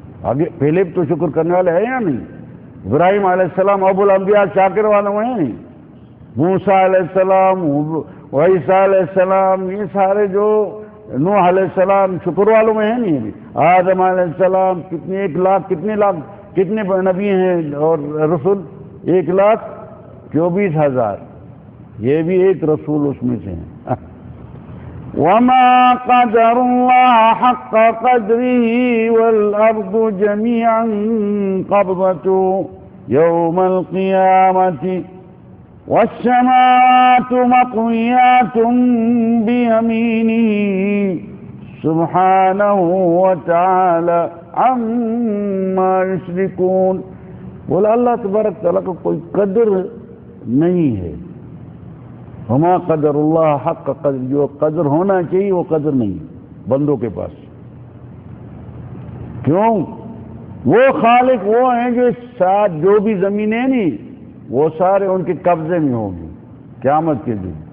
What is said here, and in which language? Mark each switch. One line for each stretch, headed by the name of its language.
Urdu: آگے پہلے تو شکر کرنے والے ہیں یا نہیں؟ ابراہیم علیہ السلام ابو الانبیاء شاکر والوں میں ہیں نہیں؟ موسیٰ علیہ السلام عیسیٰ علیہ السلام یہ سارے جو نوح علیہ السلام شکر والوں میں ہیں نہیں؟ آدم علیہ السلام کتنے 1 لاکھ کتنے نبی ہیں اور رسول 1,24,000 یہ بھی ایک رسول اس میں سے ہیں.
Arabic: وما قدر الله حق قدره والأرض جميعا قبضته يوم القيامة والسماوات مطويات بيمينه سبحانه وتعالى عما يشركون.
Urdu: بولا اللہ تبارک تعالیٰ کا کوئی قدر نہیں ہے.
Arabic: وما قدر اللہ حق قدر
Urdu: جو قدر ہونا چاہیے وہ قدر نہیں بندوں کے پاس. کیوں؟ وہ خالق وہ ہیں جو ساتھ جو بھی زمینیں نہیں وہ سارے ان کے قبضے میں ہوں گی قیامت کے دن.